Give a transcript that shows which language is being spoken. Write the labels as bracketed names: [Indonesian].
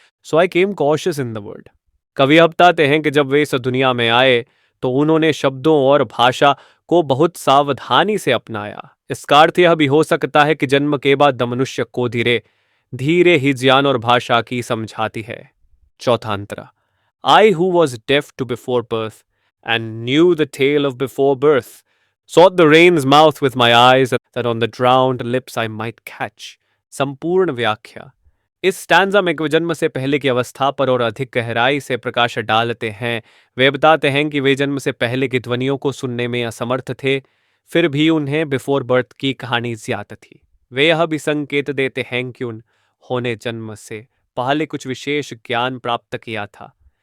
[English] So I came cautious in the world. [Hindi] कवि बताते हैं कि जब वे इस दुनिया में आए तो उन्होंने शब्दों और भाषा को बहुत सावधानी से अपनाया। इसका अर्थ यह भी हो सकता है कि जन्म के बाद मनुष्य को धीरे धीरे ही ज्ञान और भाषा की समझाती है। चौथा अंतरा। [English] I, who was deaf to before birth, and knew the tale of before birth, sought the rain's mouth with my eyes, that on the drowned lips I might catch. [Hindi] संपूर्ण व्याख्या। इस स्टैंजा में वे जन्म से पहले की अवस्था पर और अधिक गहराई से प्रकाश डालते हैं। वे बताते हैं कि वे जन्म से पहले की ध्वनियों को सुनने में असमर्थ थे, फिर भी उन्हें बिफोर बर्थ की कहानी ज्ञात थी। वे यह भी संकेत देते हैं कि उन्होंने जन्म से पहले कुछ विशेष ज्ञान प्राप्त किया था।